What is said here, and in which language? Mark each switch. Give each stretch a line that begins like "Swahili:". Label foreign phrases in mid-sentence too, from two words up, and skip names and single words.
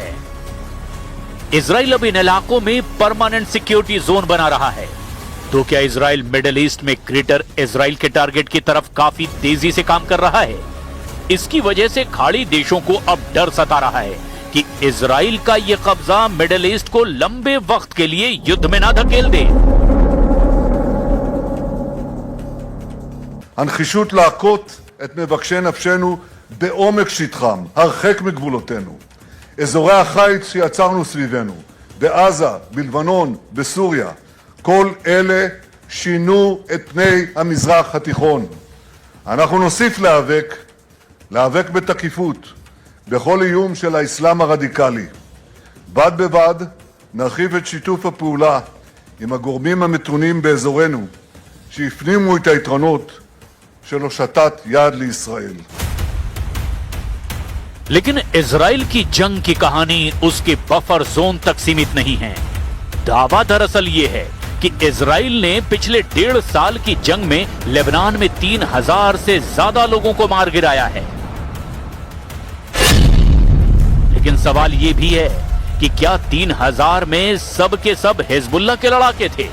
Hindi: इजराइल अब इन इलाकों में
English: permanent security zone
Hindi: बना रहा है। तो क्या इजराइल
English: Middle East
Hindi: में ग्रेटर इजराइल के टारगेट की तरफ काफी तेजी से काम कर रहा है? इसकी वजह से खाड़ी देशों को अब डर सता रहा है कि इजराइल का ये कब्जा
English: Middle East
Hindi: को लंबे वक्त के लिए युद्ध में ना धकेल दे।
Hebrew: הנחישות להכות את מבקשי נפשנו בעומק שטחם, הרחק מגבולותינו. אזורי החיץ שיצרנו סביבנו, בעזה, בלבנון, בסוריה, כל אלה שינו את פני המזרח התיכון. אנחנו נוסיף להיאבק בתקיפות בכל איום של האסלאם הרדיקלי. בד בבד נרחיב את שיתוף הפעולה עם הגורמים המתונים באזורנו שהפנימו את היתרונות של הושטת יד לישראל.
Hindi: लेकिन इजराइल की जंग की कहानी उसके
English: buffer zone
Hindi: तक सीमित नहीं है। दावा दरअसल ये है कि इजराइल ने पिछले 1.5 साल की जंग में लेबनान में 3000 से ज्यादा लोगों को मार गिराया है। लेकिन सवाल यह भी है कि क्या 3000 में सब के सब हिजबुल्लाह के लड़ाके थे?